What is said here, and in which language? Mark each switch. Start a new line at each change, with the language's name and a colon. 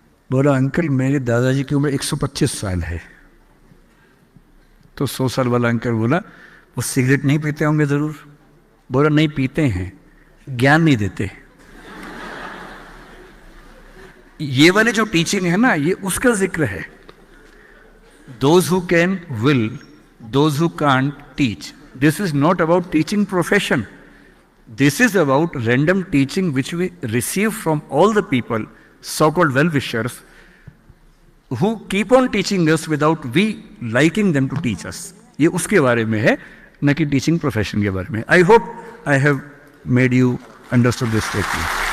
Hindi: बोला अंकल मेरे दादाजी की उम्र 125 साल है। तो 100 साल वाला अंकल बोला वो सिगरेट नहीं पीते होंगे जरूर? बोला नहीं पीते हैं, ज्ञान नहीं देते। ये वाले जो टीचिंग है ना, ये उसका जिक्र है।
English: Those who can will, those who can't teach. This is not about teaching profession. This is about random teaching which we receive from all the people, so-called well-wishers, who keep on teaching us without we liking them to teach us.
Hindi: ये उसके बारे में है, न कि teaching profession के बारे में।
English: I hope I have made you understood this statement.